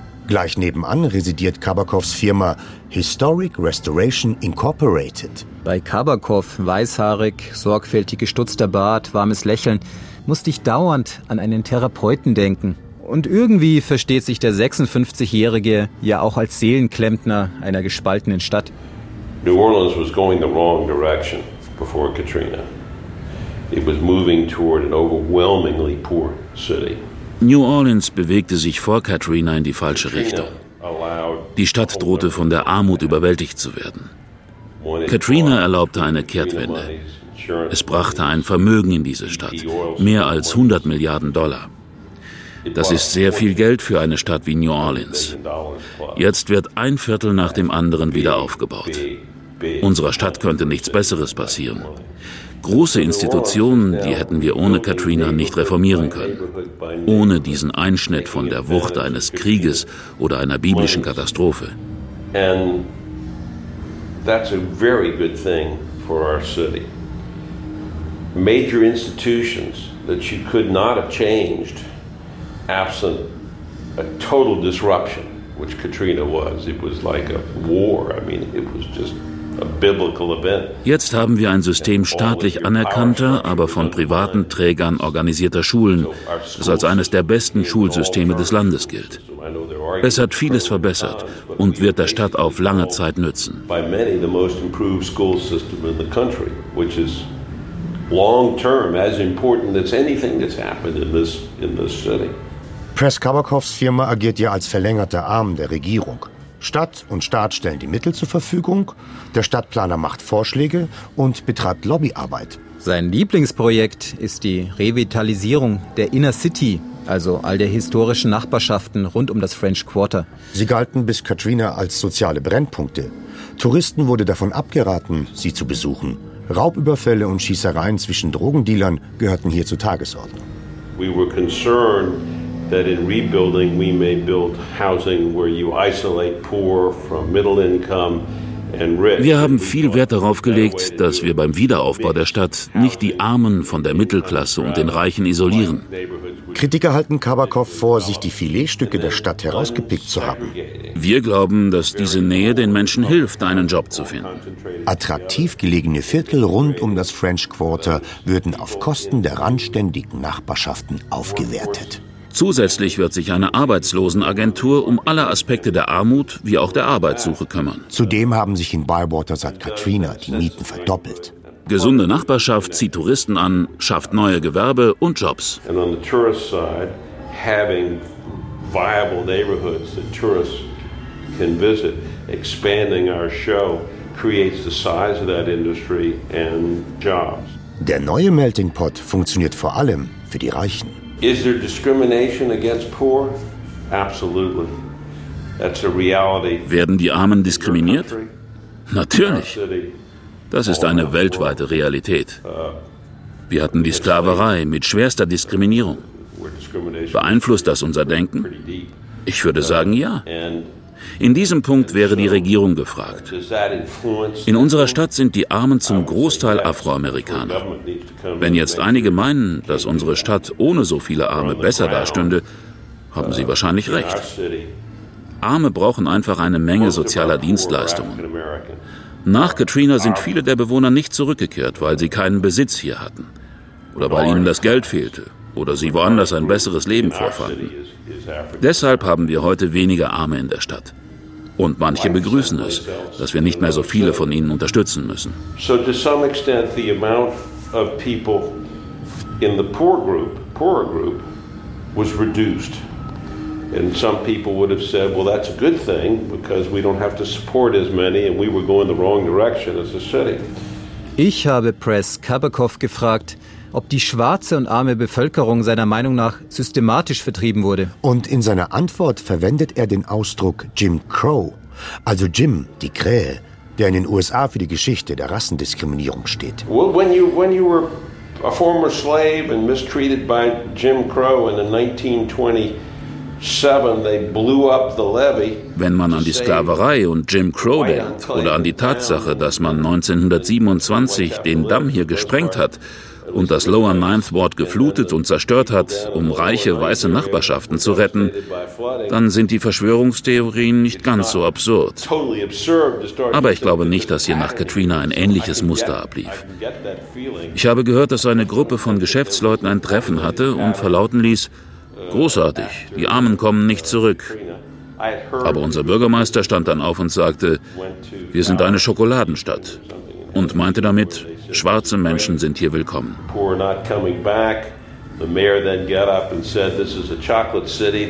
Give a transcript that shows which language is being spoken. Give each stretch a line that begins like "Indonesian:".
German: Gleich nebenan residiert Kabakovs Firma Historic Restoration Incorporated. Bei Kabakov, weißhaarig, sorgfältig gestutzter Bart, warmes Lächeln, musste ich dauernd an einen Therapeuten denken. Und irgendwie versteht sich der 56-Jährige ja auch als Seelenklempner einer gespaltenen Stadt.
English: New Orleans was going the wrong direction before Katrina. It was moving toward an overwhelmingly poor city.
German: New Orleans bewegte sich vor Katrina in die falsche Richtung. Die Stadt drohte von der Armut überwältigt zu werden. Katrina erlaubte eine Kehrtwende. Es brachte ein Vermögen in diese Stadt, mehr als 100 Milliarden Dollar. Das ist sehr viel Geld für eine Stadt wie New Orleans. Jetzt wird ein Viertel nach dem anderen wieder aufgebaut. Unserer Stadt könnte nichts Besseres passieren. Große Institutionen, die hätten wir ohne Katrina nicht reformieren können. Ohne diesen Einschnitt von der Wucht eines Krieges oder einer biblischen Katastrophe.
English: And that's a very good thing for our city. Major institutions that you could not have changed absent a total disruption, which Katrina was. It was like a war. I mean, it was just a biblical event.
German: Jetzt haben wir ein System staatlich anerkannter, aber von privaten Trägern organisierter Schulen, das als eines der besten Schulsysteme des Landes gilt. Es hat vieles verbessert und wird der Stadt auf lange Zeit nützen.
English: By many the most improved school system in the country, which is long term as important as anything that's happened in this city.
German: Press Kabakovs Firma agiert ja als verlängerter Arm der Regierung. Stadt und Staat stellen die Mittel zur Verfügung, der Stadtplaner macht Vorschläge und betreibt Lobbyarbeit. Sein Lieblingsprojekt ist die Revitalisierung der Inner City, also all der historischen Nachbarschaften rund um das French Quarter. Sie galten bis Katrina als soziale Brennpunkte. Touristen wurde davon abgeraten, sie zu besuchen. Raubüberfälle und Schießereien zwischen Drogendealern gehörten hier zur Tagesordnung.
English: We were concerned that in rebuilding we may build housing where you isolate poor from middle income and rich.
German: Wir haben viel Wert darauf gelegt, dass wir beim Wiederaufbau der Stadt nicht die Armen von der Mittelklasse und den Reichen isolieren. Kritiker halten Kabakov vor, sich die Filetstücke der Stadt herausgepickt zu haben. Wir glauben, dass diese Nähe den Menschen hilft, einen Job zu finden. Attraktiv gelegene Viertel rund um das French Quarter würden auf Kosten der randständigen Nachbarschaften aufgewertet. Zusätzlich wird sich eine Arbeitslosenagentur um alle Aspekte der Armut wie auch der Arbeitssuche kümmern. Zudem haben sich in Bywater seit Katrina die Mieten verdoppelt. Gesunde Nachbarschaft zieht Touristen an, schafft neue Gewerbe und Jobs.
English: And on the tourist side, having viable neighborhoods that tourists can visit, expanding our show creates the size of that industry and jobs.
German: Der neue Melting Pot funktioniert vor allem für die Reichen.
English: Is there discrimination against poor? Absolutely. That's a reality.
German: Werden die Armen diskriminiert? Natürlich. Das ist eine weltweite Realität. Wir hatten die Sklaverei mit schwerster Diskriminierung. Beeinflusst das unser Denken? Ich würde sagen, ja. In diesem Punkt wäre die Regierung gefragt. In unserer Stadt sind die Armen zum Großteil Afroamerikaner. Wenn jetzt einige meinen, dass unsere Stadt ohne so viele Arme besser dastünde, haben sie wahrscheinlich recht. Arme brauchen einfach eine Menge sozialer Dienstleistungen. Nach Katrina sind viele der Bewohner nicht zurückgekehrt, weil sie keinen Besitz hier hatten. Oder weil ihnen das Geld fehlte. Oder sie woanders ein besseres Leben vorfanden. Deshalb haben wir heute weniger Arme in der Stadt. Und manche begrüßen es, dass wir nicht mehr so viele von ihnen unterstützen müssen.
English: So to some extent the amount of people in the poorer group was reduced. And some people would have said, well, that's a good thing, because we don't have to support as many and we were going the wrong direction as a city.
German: Ich habe Press Kabakov gefragt, ob die schwarze und arme Bevölkerung seiner Meinung nach systematisch vertrieben wurde. Und in seiner Antwort verwendet er den Ausdruck Jim Crow, also Jim, die Krähe, der in den USA für die Geschichte der Rassendiskriminierung steht.
English: Well, when you were a former slave and mistreated by Jim Crow in the 1927, they blew up the levee.
German: Wenn man an die Sklaverei und Jim Crow denkt oder an die Tatsache, dass man 1927 den Damm hier gesprengt hat und das Lower Ninth Ward geflutet und zerstört hat, um reiche weiße Nachbarschaften zu retten, dann sind die Verschwörungstheorien nicht ganz so absurd. Aber ich glaube nicht, dass hier nach Katrina ein ähnliches Muster ablief. Ich habe gehört, dass eine Gruppe von Geschäftsleuten ein Treffen hatte und verlauten ließ, großartig, die Armen kommen nicht zurück. Aber unser Bürgermeister stand dann auf und sagte, wir sind eine Schokoladenstadt. Und meinte damit, schwarze Menschen sind hier willkommen.
English: Poor not coming back. The mayor then got up and said, this is a chocolate city.